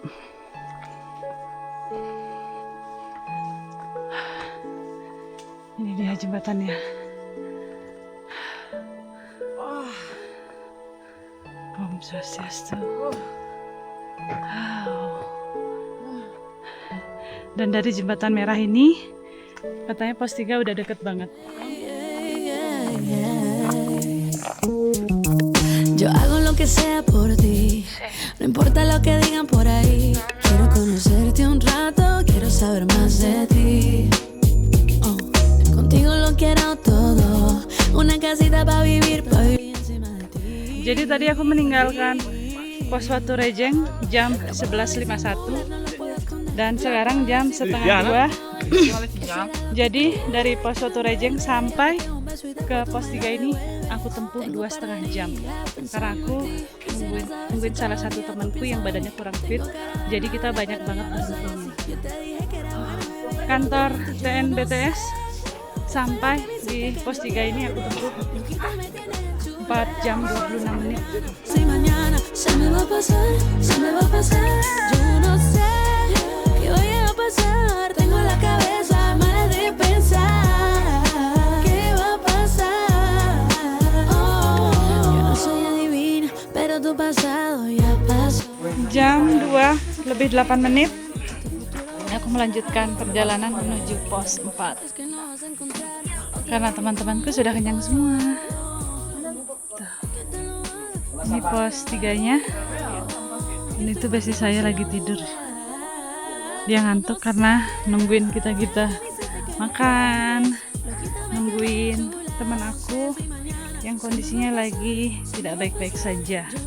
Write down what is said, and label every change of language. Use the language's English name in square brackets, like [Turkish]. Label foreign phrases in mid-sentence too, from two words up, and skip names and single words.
[Indonesian] Ini dia jembatannya. [Balinese] Om Swastiastu. [Indonesian] Wow. Dan dari jembatan merah ini katanya pos 3 udah deket banget. [Spanish] Yo hago lo que sea por ti, no importa lo que digan por ahí. Quiero conocerte un rato, quiero saber más de ti. Oh, contigo lo quiero todo, una casita para vivir encima de ti. [Indonesian] Jadi tadi aku meninggalkan pos Watu Rejeng jam 11.51 dan sekarang jam setengah 2. Jadi dari pos Watu Rejeng sampai ke pos 3 ini aku tempuh 2,5 jam karena aku nungguin salah satu temanku yang badannya kurang fit, jadi kita banyak banget berhenti. Kantor TNBTS sampai di pos 3 ini aku tempuh 4 jam 26 menit. [Spanish] Si mañana se me va a pasar, yo no sé qué vaya a pasar. Tengo la cabeza mala de pensar qué va a pasar. Oh, yo no soy adivina, pero tu pasado ya pasó. [Indonesian] Jam 2:08 menit aku melanjutkan perjalanan menuju pos 4 karena teman-temanku sudah kenyang semua. Ini pos 3-nya. Ini tuh besti saya lagi tidur. Dia ngantuk karena nungguin kita makan, nungguin teman aku yang kondisinya lagi tidak baik-baik saja.